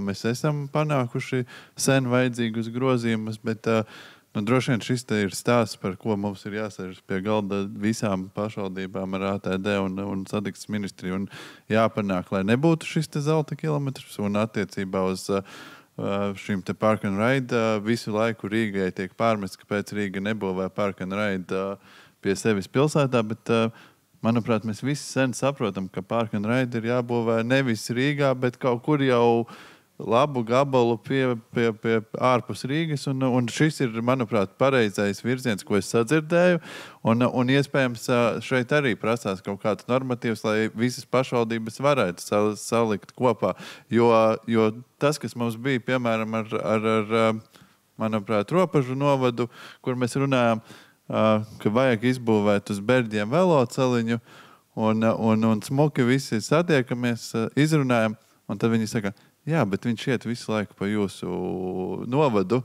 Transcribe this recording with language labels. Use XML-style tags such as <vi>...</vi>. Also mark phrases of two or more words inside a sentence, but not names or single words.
<lv>Mēs esam panākuši sen vajadzīgus grozījumus, bet droši vien šis ir stāsts, par ko mums ir jāsēž pie galda visām pašvaldībām ar ATD un satiksmes ministriju. Un jāpanāk, lai nebūtu šis zelta kilometrs un attiecībā uz šim te</lv> <en>park and ride</en> <lv>visu laiku Rīgai tiek pārmests, kāpēc Rīga nebūvē</lv> <en>park and ride</en> <lv>pie sevis pilsētā, bet, manuprāt, mēs visi sen saprotam, ka</lv> <en>park and ride</en> <lv>ir jābūvē nevis Rīgā, bet kaut kur jau labu gabalu pie ārpus Rīgas, un šis ir, manuprāt, pareizais virziens, ko es sadzirdēju, un iespējams šeit arī prasās kaut kāds normatīvs, lai visas pašvaldības varētu salikt kopā, jo tas, kas mums bija, piemēram, ar manuprāt, Ropažu novadu, kur mēs runājām, ka vajag izbūvēt uz Berģiem veloceliņu, un smuki visi satiekamies, izrunājam, un tad viņi saka, jā, bet viņš iet visu laiku pa jūsu novadu.</lv>